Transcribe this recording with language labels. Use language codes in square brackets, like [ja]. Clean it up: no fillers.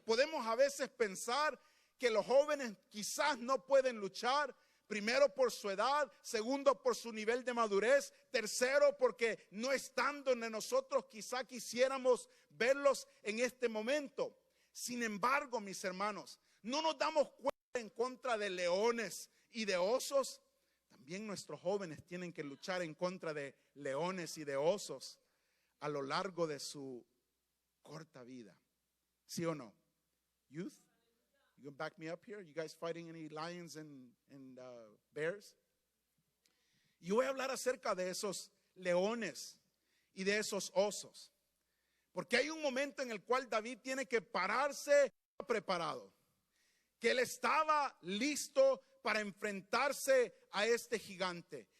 [es] Podemos a veces pensar que los jóvenes quizás no pueden luchar, primero por su edad, segundo por su nivel de madurez, tercero porque no están donde nosotros quizá quisiéramos verlos en este momento. Sin embargo, mis hermanos, no nos damos cuenta en contra de leones y de osos. También nuestros jóvenes tienen que luchar en contra de leones y de osos a lo largo de su corta vida. ¿Sí o no? [en] Youth, you can back me up here? You guys fighting any lions and bears? [es] Y voy a hablar acerca de esos leones y de esos osos. Porque hay un momento en el cual David tiene que pararse preparado. Que él estaba listo para enfrentarse a este gigante.